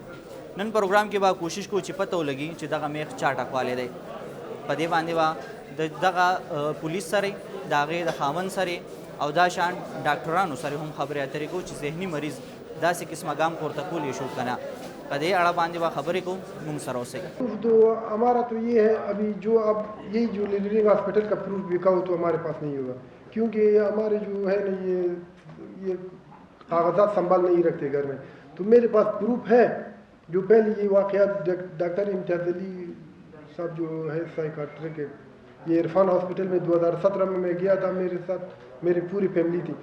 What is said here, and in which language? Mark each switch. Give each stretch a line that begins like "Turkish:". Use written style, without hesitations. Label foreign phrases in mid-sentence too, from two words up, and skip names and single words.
Pashto: نن پروګرام کې به کوشش کوو چې پته ولګي چې دغه میخ چا ټکوالی دی. په دې باندې به دغه پولیس سره د هغې د خاوند سره او دا شان ډاکټرانو سره هم خبرې اترې کوو چې ذهني مریض داسې قسمه ګام پورته کولی شو که نه. په دې اړه باندې به خبرې کوو، موږ سره اوسئ.
Urdu: تو ہمارا تو یہ ہے ابھی جو اب یہی جو
English: leading hospital
Urdu: کا پروف بکا ہو تو ہمارے پاس نہیں ہوگا، کیونکہ ہمارے جو ہے نا یہ کاغذات سنبھال نہیں رکھتے گھر میں. تو میرے پاس پروف ہے جو پہلے یہ واقعہ ڈاکٹر امتیاز علی صاحب جو ہے سائیکاٹرک کے یہ عرفان ہاسپٹل میں 2017 میں میں گیا تھا، میرے ساتھ میری پوری فیملی تھی.